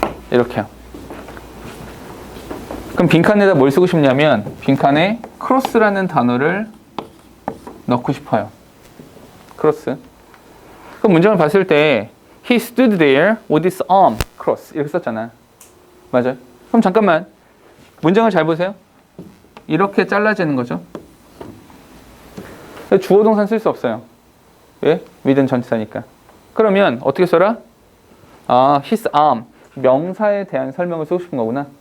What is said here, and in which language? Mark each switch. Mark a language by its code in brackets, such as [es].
[ko] 이렇게요. 그럼 빈칸에다 뭘 쓰고 싶냐면 빈칸에 크로스라는 단어를 넣고 싶어요. 크로스. 그럼 문장을 봤을 때 [en] He stood there with his arm cross [ko] 이렇게 썼잖아. 맞아요? 그럼 잠깐만 문장을 잘 보세요. 이렇게 잘라지는 거죠. 주어 동사는 쓸 수 없어요. 왜? with는 전치사니까. 그러면 어떻게 써라? [en] his arm [ko] 명사에 대한 설명을 쓰고 싶은 거구나.